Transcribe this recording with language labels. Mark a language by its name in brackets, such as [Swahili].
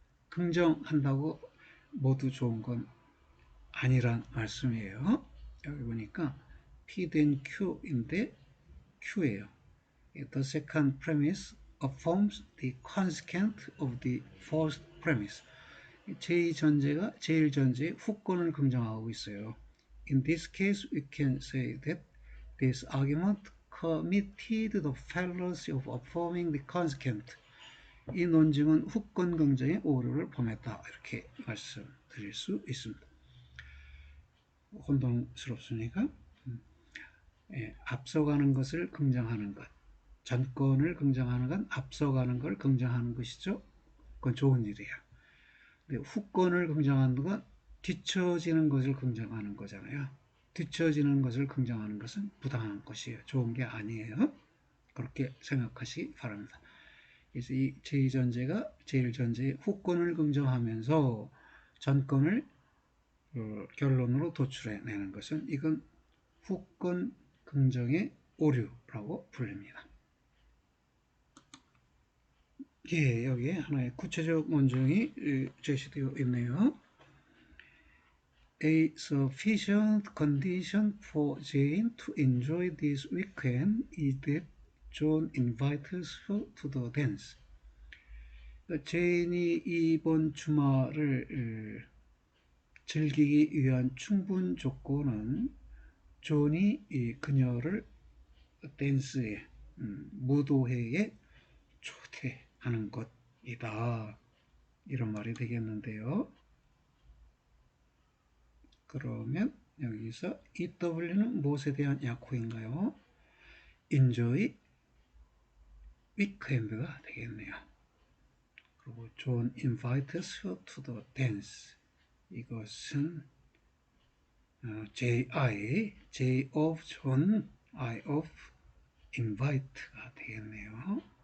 [Korean] 긍정한다고 모두 좋은 건 아니란 말씀이에요. 여기 보니까 P 된 Q인데 Q예요. [English] The second premise affirms the consequent of the first premise. [Korean] 제2전제가 제1전제의 후권을 긍정하고 있어요. [English] In this case, we can say that this argument committed the fallacy of affirming the consequent. [Korean] 이 논증은 후권 긍정의 오류를 범했다. 이렇게 말씀드릴 수 있습니다. 혼동스럽습니까? 예, 앞서가는 것을 긍정하는 것. 전권을 긍정하는 건 앞서가는 걸 긍정하는 것이죠. 그건 좋은 일이에요. 근데 후권을 긍정하는 건 뒤처지는 것을 긍정하는 거잖아요. 뒤처지는 것을 긍정하는 것은 부당한 것이에요. 좋은 게 아니에요. 그렇게 생각하시기 바랍니다. 그래서 이 제2전제가 제1전제의 후권을 긍정하면서 전권을 결론으로 도출해내는 것은 이건 후권 긍정의 오류라고 불립니다. 예, 여기에 하나의 구체적 논증이 제시되어 있네요. [English] A sufficient condition for Jane to enjoy this weekend is that John invites her to the dance. [Korean] 제인이 이번 주말을 즐기기 위한 충분 조건은 존이 그녀를 댄스에, 무도회에 초대하는 것이다. 이런 말이 되겠는데요. 그러면 여기서 EW는 무엇에 대한 약호인가요? [English] enjoy weekend [Korean] 가 되겠네요. [English] 그리고 John invites her to the dance. [Korean] 이것은 [English] J of John, I of invite가 [Korean] 되겠네요.